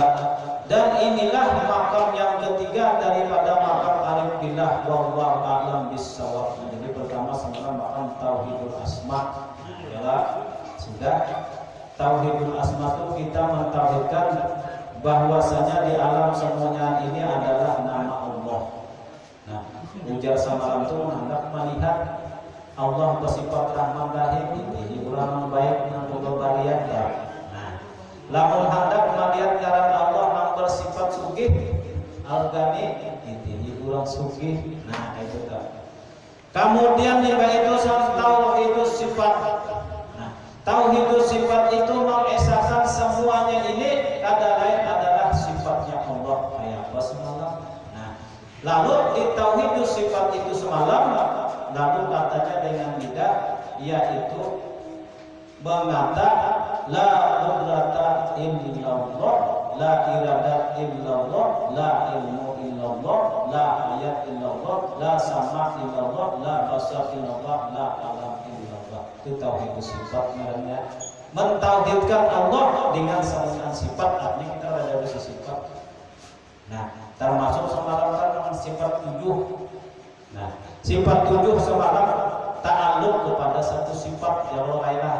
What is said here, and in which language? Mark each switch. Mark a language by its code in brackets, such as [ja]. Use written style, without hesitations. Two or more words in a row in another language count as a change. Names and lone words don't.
[id] Dan inilah makam yang ketiga daripada makam [ar] عارف بالله, والله أعلم بالصواب. [id] Jadi pertama sebenarnya makam [ar] توحيد الأسماء. [id] Adalah sudah [ar] توحيد الأسماء [id] itu kita mentauhidkan bahwasanya di alam semuanya ini adalah nama Allah. [bjn] Nah, ujar samalam itu hendak melihat Allah bersifat [ar] رحمن رحيم, [bjn] ini orang baik nang bebarian ya. Nah, lamun hendak melihat ngaran Allah nang bersifat sugih, al-ghani, ini orang sugih. [id] Nah, itu tak. Kemudian itu [ar] توحيد الصفات. [id] Nah, [ar] توحيد الصفات [id] itu mengesahkan semuanya ini ada lain adalah sifatnya Allah. Kayak apa semalam? Nah, lalu di [ar] توحيد الصفات [id] itu semalam, lalu katanya dengan lidah, yaitu mengata [ar] لا قدرة إلا الله، لا إرادة إلا الله، لا علم إلا الله، لا آية إلا الله، لا سمع إلا الله، لا بصر إلا الله، لا كلام إلا الله. [id] itu tauhid sifat namanya. Mentauhidkan Allah dengan semua sifat, artinya kita ada sifat. Nah, termasuk semalam kan sifat 7. Nah, sifat 7 semalam ta'alluq kepada satu sifat ya Allah.